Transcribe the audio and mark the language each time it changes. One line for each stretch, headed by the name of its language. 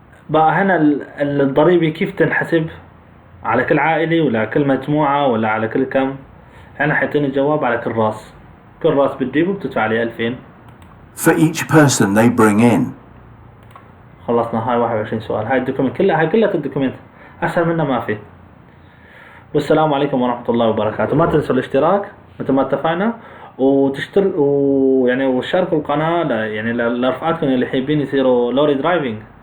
Arabic: بقى هنا الضريبة كيف تنحسب؟ على كل عائلة ولا كل مجموعة ولا على كل كم؟ هنا حيعطيني الجواب على كل راس. كل راس بتجيبه بتدفع عليه 2000.
English: For each person they bring in.
Arabic: خلصنا هاي 21 سؤال. هاي الدوكيمنت كلها، هاي كلها الدوكيمنت، أسهل منها ما في. والسلام عليكم ورحمة الله وبركاته. ما تنسوا الاشتراك مثل ما اتفقنا، ويعني وشاركوا القناة يعني لرفقاتكم اللي حابين يصيروا لوري درايفنج.